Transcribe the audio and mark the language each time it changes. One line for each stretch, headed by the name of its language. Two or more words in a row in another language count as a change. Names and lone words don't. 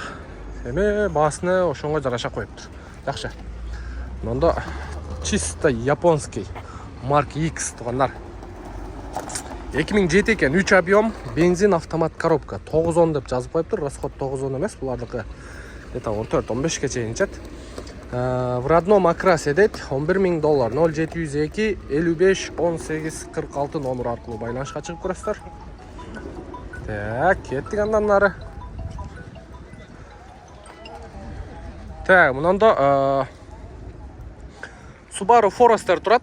Kyrgyz: Эми баасыны ошонго жараша коюптур. Жакшы. Мында чисто
Russian: японский марка
Kyrgyz: X туугандар. 2007 экен, 3 объем, бензин, автомат коробка. 910 деп жазып коюптур. Расход 910 эмес, булардыкы где-то 14-15ке чейин чет.
Russian: В родном окрасе
Kyrgyz: дейт, $11.000, 0702 55 18 46 номер аркылуу байланышка чыгып көрөсүздөр. Так, кеттик андан нары. Так, мынанда Subaru Forester турат.